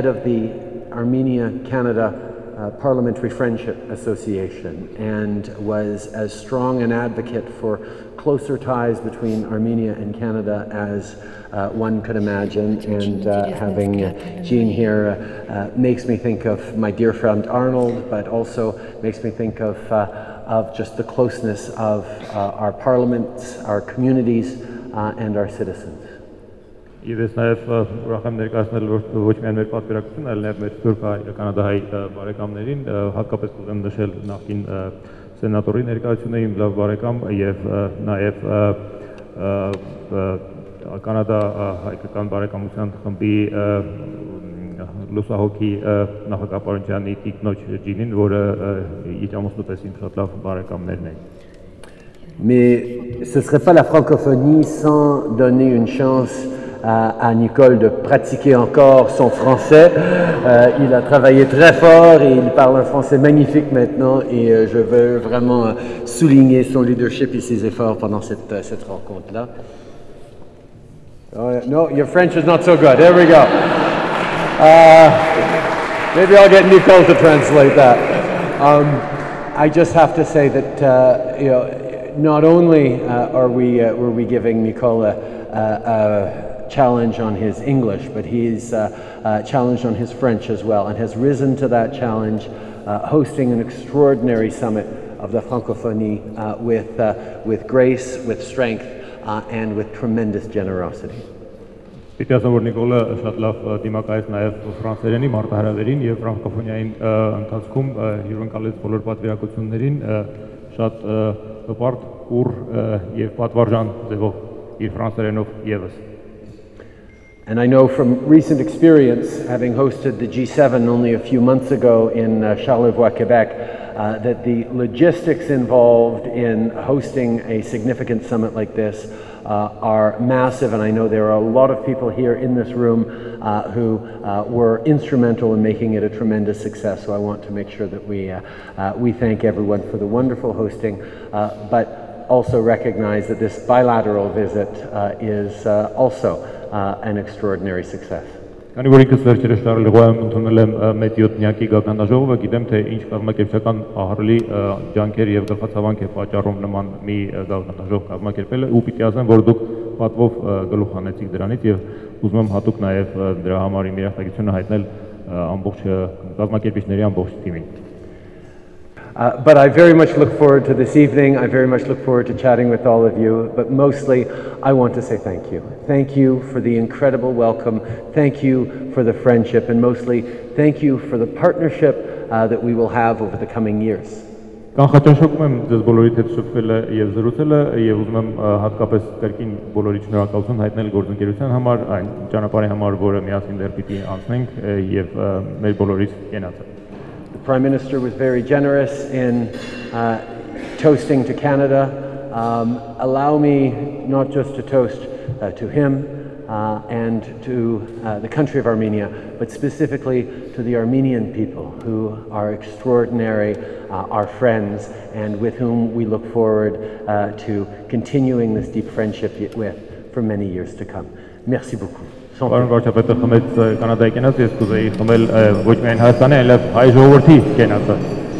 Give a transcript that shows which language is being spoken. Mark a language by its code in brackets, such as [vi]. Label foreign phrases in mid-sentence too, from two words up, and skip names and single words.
[en] of the Armenia-Canada Parliamentary Friendship Association and was as strong an advocate for closer ties between Armenia and Canada as one could imagine, and having Jean here makes me think of my dear friend Arnold, but also makes me think of just the closeness of our parliaments, our communities, and our citizens. [hy] Եվ ես նաև ուրախ եմ ներկայացնել ոչ միայն մեր պատվիրակություն, այլ նաև մեր թուրք կանադահայ բարեկամներին, հատկապես կուզեմ նշել նախկին սենատորի ներկայությունը, իմ լավ բարեկամ եւ նաև կանադա հայկական բարեկամության խմբի լուսահոգի նախագահապարությանի տիկնոջ ջինին, որը իր ամուսնուպես իմ շատ լավ բարեկամներն էին։ [fr] Mais ce ne serait pas la francophonie sans donner une chance à Nicole de pratiquer encore son français. Il a travaillé très fort et il parle un français magnifique maintenant et je veux vraiment souligner son leadership et ses efforts pendant cette rencontre-là. [en] No, your French is not so good. There we go. Maybe I'll get Nicole to translate that. I just have to say that you know, not only were we giving Nicole a challenge on his English, but he's challenged on his French as well, and has risen to that challenge, hosting an extraordinary summit of the francophonie with grace, with strength, and with tremendous generosity. [hy] Պիտի ասեմ, որ Նիկոլը շատ լավ դիմակայեց նաև ֆրանսերենի մարտահրավերին եւ ֆրանկոֆոնիային ընթացքում հյուրընկալեց բոլոր պատվիրակություններին շատ հպարտ, ուռ եւ պատվարժան ձևով իր ֆրանսերենով եւս. [en] And I know from recent experience, having hosted the G7 only a few months ago in Charlevoix, Quebec, that the logistics involved in hosting a significant summit like this are massive, and I know there are a lot of people here in this room who were instrumental in making it a tremendous success. So I want to make sure that we thank everyone for the wonderful hosting, but also recognize that this bilateral visit is also an extraordinary success. [hy] Քանի որ ինքս վերջերս Շարլեվոյում ընդունել եմ մեծ 7-նյակի գագանդաժողովը, գիտեմ թե ինչ կազմակերպչական ահռելի ջանքեր եւ գլխացավանք է պատճառում նման մի գագանդաժողով կազմակերպելը, ու պիտի ասեմ, որ դուք պատվով գլուխ հանեցիք դրանից եւ ուզում եմ հատուկ նաեւ դրա համար իմ երախտագիտությունը հայտնել ամբողջ կազմակերպիչների ամբողջ թիմին. [en] But I very much look forward to this evening. I very much look forward to chatting with all of you. But mostly, I want to say thank you. Thank you for the incredible welcome. Thank you for the friendship. And mostly, thank you for the partnership that we will have over the coming years. [hy] Կանխաճաշակում եմ ձեզ բոլորիդ հետ շփվելը եւ զրուցելը եւ ուզում եմ հատկապես կրկին բոլորի շնորհակալություն հայտնել գործընկերության համար, այն ճանապարհի համար, որը միասին դեռ պիտի անցնենք եւ մեր բոլորիս կենացը. [en] The Prime Minister was very generous in toasting to Canada. Allow me not just to toast to him and to the country of Armenia, but specifically to the Armenian people who are extraordinary, our friends, and with whom we look forward to continuing this deep friendship with for many years to come. [fr] Merci beaucoup. [hy] Պարոն վարչապետը խմեց կանադայի կենացը, ես կուզեի խմել ոչ միայն Հայաստանի, այլև հայ ժողովրդի կենացը։